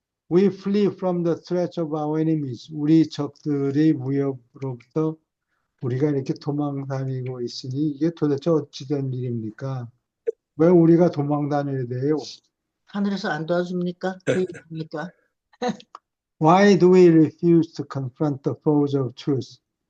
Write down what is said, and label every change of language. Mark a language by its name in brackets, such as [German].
[English] We flee from the threats of our enemies. [Korean] 우리 적들의 위협으로부터 우리가 이렇게 도망 다니고 있으니 이게 도대체 어찌된 일입니까? 왜 우리가 도망 다녀야 돼요? 하늘에서 안 도와줍니까? 그 얘기입니까? [English] Why do we refuse to confront the foes of truth?